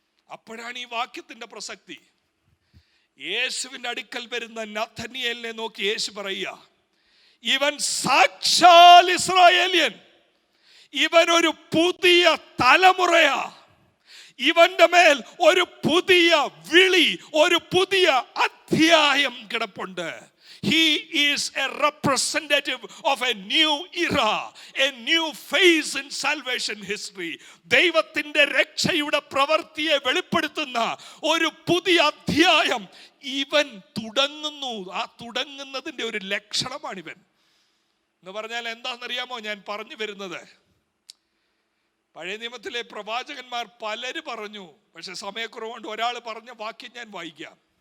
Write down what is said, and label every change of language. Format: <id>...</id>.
<ml>അപ്പോഴാണ് ഈ വാക്യത്തിന്റെ പ്രസക്തി. യേശുവിന്റെ അടുക്കൽ വരുന്ന നഥനിയേലിനെ നോക്കി യേശു പറയുക, ഇവൻ സാക്ഷാൽ ഇസ്രായേലിയൻ, ഇവൻ ഒരു പുതിയ തലമുറയാ. ഇവന്റെ മേൽ ഒരു പുതിയ വിളി, ഒരു പുതിയ അധ്യായം കിടപ്പുണ്ട്.</ml> <en>He is a representative of a new era, a new phase in salvation history.</en> <ml>ദൈവത്തിന്റെ രക്ഷയുടെ പ്രവൃത്തിയെ വെളിപ്പെടുത്തുന്ന ഒരു പുതിയ അധ്യായം ഇവൻ തുടങ്ങുന്നു. ആ തുടങ്ങുന്നതിന്റെ ഒരു ലക്ഷണമാണിവൻ എന്ന് പറഞ്ഞാൽ എന്താണെന്നറിയാമോ? ഞാൻ പറഞ്ഞു വരുന്നത്, പഴയ നിയമത്തിലെ പ്രവാചകന്മാർ പലര് പറഞ്ഞു, പക്ഷെ സമയക്കുറവുകൊണ്ട് ഒരാൾ പറഞ്ഞ വാക്യം ഞാൻ വായിക്കാം.</ml>